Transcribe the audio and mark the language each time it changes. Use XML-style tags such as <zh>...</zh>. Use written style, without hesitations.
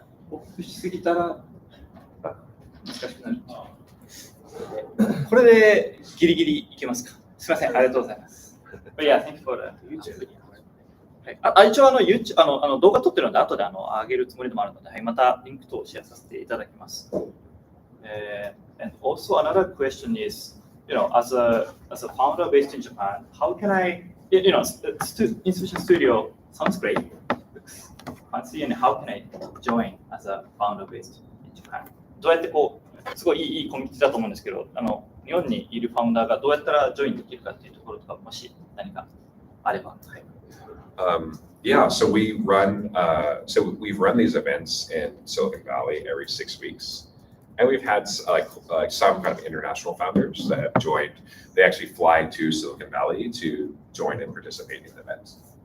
<ja>大きくしすぎたら難しくなる。これでギリギリいけますか？すみません、ありがとうございます。</ja> <en>But yeah, thank you for the YouTube video.</en> <ja>一応YouTube 動画撮ってるので後で上げるつもりでもあるので、はい、またリンク等をシェアさせていただきます。</ja> <en>And also another question is, as a founder based in Japan, how can I, Inception Studio sounds great, looks fancy, and how can I join as a founder based in Japan?</en> <ja>どうやってすごいいいコミュニティだと思うんですけど、日本にいるファウンダーがどうやったらジョインできるかっていうところとか、もし何かあれば。はい。</ja> <en>Yeah, so we've run these events in Silicon Valley every 6 weeks, and we've had some kind of international founders that have joined. They actually fly to Silicon Valley to join and participate in the events.</en>